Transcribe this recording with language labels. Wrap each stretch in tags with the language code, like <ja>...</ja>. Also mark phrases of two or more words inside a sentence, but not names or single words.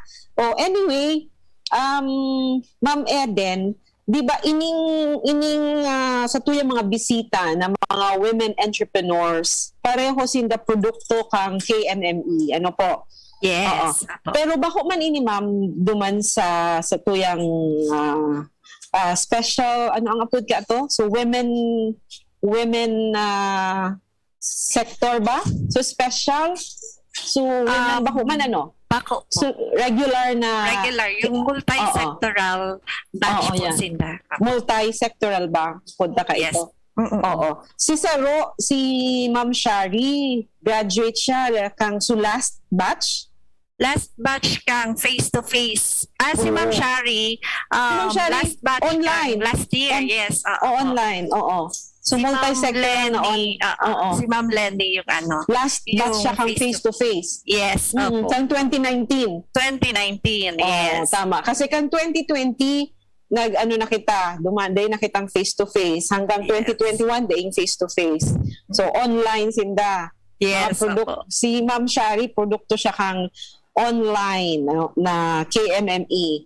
<bik>Anyway, Ma'am Eden, di ba ining sa tuyang mga bisita na mga</bik> <en>women entrepreneurs,</en> <bik>pareho sinda produkto kang KMME.</bik> <tl>Ano po?</tl> <en>Yes.</en> <bik>Pero bako man ini ma'am duman sa tuyang special ang apod ka to?</bik> <en>So women sector ba? So special. So women bako man</en> <bik>Bako po.</bik> <en>So regular Yung multi-sectoral batch po</en> <tl>yan.</tl> <bik>sinda.</bik> <tl>Multi-sectoral ba? Punta ka</tl> <en>Yes.</en> <tl>ito. Oo.</tl> <bik>Si Ma'am Shari, graduate siya kang</bik> <en>last batch? Last batch kang face-to-face. Si Ma'am Shari, Ma'am Shari, last batch online. kang last year, yes. Online, oo. So Si multi-sectoral na</en> <tl>Si Ma'am Lenny yung</tl> <en>last batch siya kang face-to-face. Yes,</en> <tl>opo.</tl> <bik>Kang 2019.</bik> <en>2019, yes.</en> <tl>Tama.</tl> <bik>Kasi kang 2020, na kita, dumanday na kitang face-to-face. Hanggang 2021, daing face-to-face.</bik> <en>So online sinda. Yes, opo.</en> <bik>Si Ma'am Shari, produkto siya kang online na KMME.</bik>